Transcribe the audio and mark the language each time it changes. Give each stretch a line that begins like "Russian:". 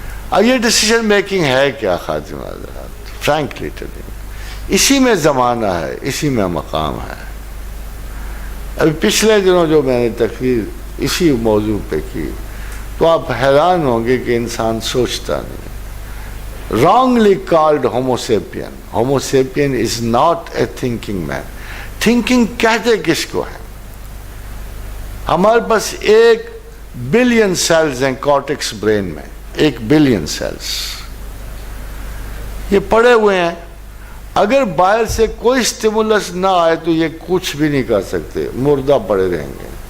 Urdu: اب یہ decision making ہے کیا خاتم حضرات؟
English: frankly telling,
Urdu: اسی میں زمانہ ہے، اسی میں مقام ہے. ابھی پچھلے دنوں جو میں نے تقریر اسی موضوع پہ کی تو آپ حیران ہوں گے کہ انسان سوچتا نہیں.
English: wrongly called homo sapien. homo sapien is not a thinking man.
Urdu: thinking کہتے کس کو ہے؟ ہمارے پاس 1 بلین سیلز ہیں کارٹیکس برین میں، 1 بلین سیلز یہ پڑے ہوئے ہیں. اگر باہر سے کوئی سٹیمولس نہ آئے تو یہ کچھ بھی نہیں کر سکتے، مردہ پڑے رہیں گے.